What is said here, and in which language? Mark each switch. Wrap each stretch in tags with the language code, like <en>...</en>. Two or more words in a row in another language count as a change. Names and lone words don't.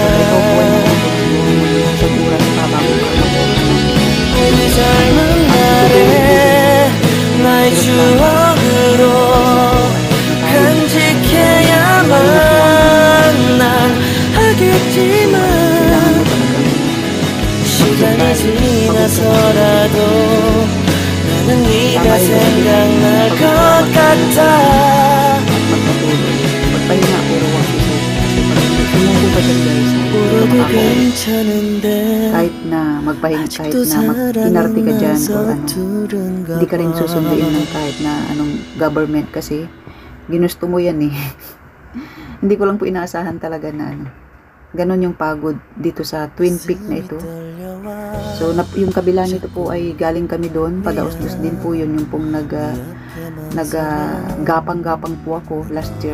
<ko>우리 젊은 날에 나의 추억으로 간직해야만 난 하겠지만 시간이 지나서라도 나는 네가 생각날 것 같아 울어도 괜찮은데</ko> <tl>kahit na mag-inarte ka dyan o hindi ka rin susunduin ng kahit na anong government kasi ginusto mo yan eh. Hindi ko lang po inaasahan talaga na ganon yung pagod dito sa Twin Peak na ito. So yung kabila nito po ay galing kami doon, Padaos-dos din po yun, yung pong gapang-gapang po ako</tl> <en>last year.</en>